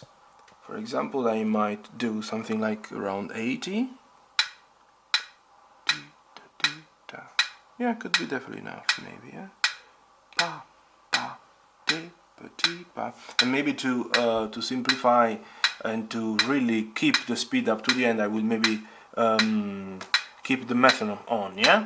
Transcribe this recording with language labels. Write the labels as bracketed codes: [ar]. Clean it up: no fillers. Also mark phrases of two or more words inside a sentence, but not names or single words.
[en] For example, I might do something like around 80. Yeah, could be definitely enough, maybe, yeah? Pa, pa, de, pa, ti, pa. And maybe to simplify and to really keep the speed up to the end, I will maybe keep the metronome on, yeah?